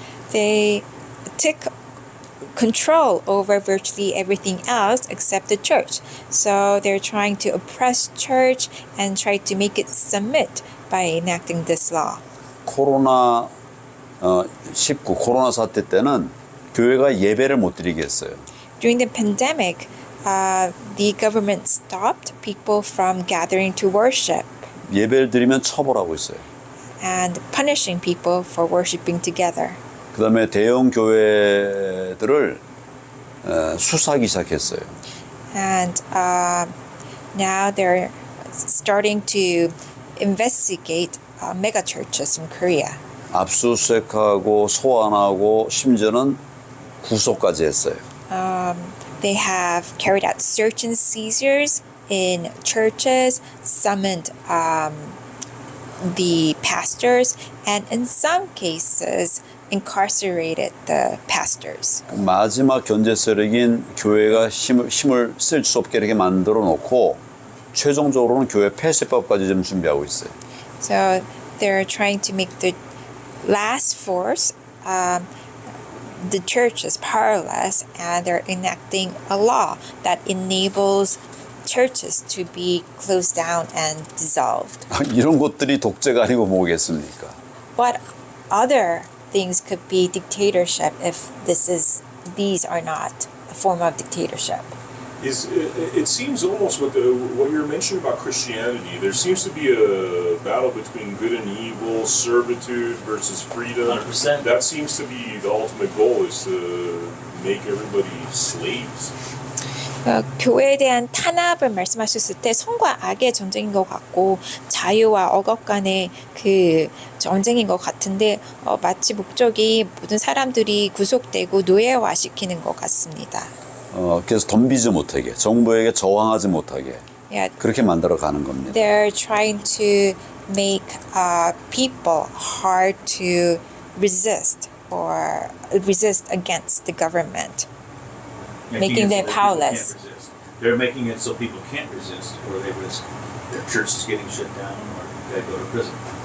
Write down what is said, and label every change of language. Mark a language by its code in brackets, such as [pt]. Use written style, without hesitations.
[en] They took control over virtually everything else except the church. So they're trying to oppress church and try to make it submit by enacting this law. [ko] 코로나 19 코로나 사태 때는 교회가 예배를 못 드리게 했어요. [en] During the pandemic, the government stopped people from gathering to worship [ko] 예배를 드리면 처벌하고 있어요. [en] and punishing people for worshiping together. [ko] 그다음에 대형 교회들을 수사하기 시작했어요. [en] And now they're starting to investigate mega churches in Korea. [ko] 압수수색하고 소환하고 심지어는 구속까지 했어요. [en] They have carried out search and seizures in churches, summoned the pastors, and in some cases incarcerated the pastors. [ko] 마지막 견제 세력인 교회가 힘을 쓸 수 없게 이렇게 만들어 놓고 최종적으로는 교회 폐쇄법까지 좀 준비하고 있어요. [en] So they're trying to make the last force the churches powerless, and they're enacting a law that enables churches to be closed down and dissolved. [ko] 이런 것들이 독재가 아니고 뭐겠습니까? [en] What other things could be dictatorship if these are not a form of dictatorship? It seems almost what you're mentioning about Christianity. There seems to be a battle between good and evil, servitude versus freedom. 100%. That seems to be the ultimate goal, is to make everybody slaves. [ko] 교회에 대한 탄압을 말씀하셨을 때 선과 악의 전쟁인 것 같고 자유와 억압 간의 그 전쟁인 것 같은데 마치 목적이 모든 사람들이 구속되고 노예화시키는 것 같습니다. 그래서 덤비지 못하게, 정부에게 저항하지 못하게 [en] Yeah, [ko] 그렇게 만들어 가는 겁니다. [en] they're trying to make people hard to resist or resist against the government. Making them it so that people powerless. can't resist. They're making it so people can't resist, or they risk their churches getting shut down, or they go to prison.